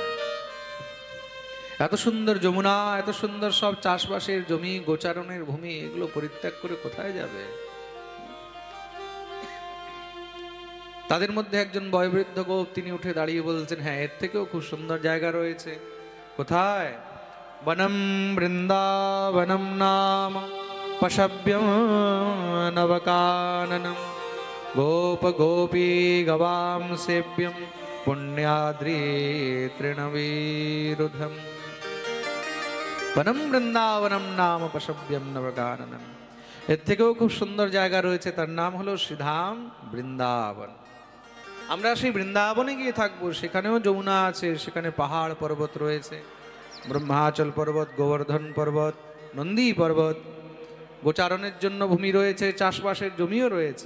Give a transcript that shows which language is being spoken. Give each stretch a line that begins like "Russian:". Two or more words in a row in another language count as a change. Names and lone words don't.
Bangla: এত সুন্দর যমুনা, এত সুন্দর সব চাষবাসের জমি, গোচারণের ভূমি, এগুলো পরিত্যাগ করে কোথায় যাবে? তাদের মধ্যে একজন বয়োবৃদ্ধ গোপ, তিনি উঠে দাঁড়িয়ে বলছেন, হ্যাঁ, এর থেকেও খুব সুন্দর জায়গা রয়েছে। কোথায়?
Sanskrit: वनं वृन्दावनं नाम पशव्यं नवकाननं गोप गोपी गवां सेव्यं पुण्याद्रि तृणवीरुधम् वनं वृन्दावनं नाम पशव्यं नवकाननं।
Bangla: এর থেকেও খুব সুন্দর জায়গা রয়েছে, তার নাম হলো শ্রীধাম বৃন্দাবন। আমরা সেই বৃন্দাবনে গিয়ে থাকবো, সেখানেও যমুনা আছে, সেখানে পাহাড় পর্বত রয়েছে, ব্রহ্মাচল পর্বত, গোবর্ধন পর্বত, নন্দী পর্বত, গোচারণের জন্য ভূমি রয়েছে, চাষবাসের জমিও রয়েছে।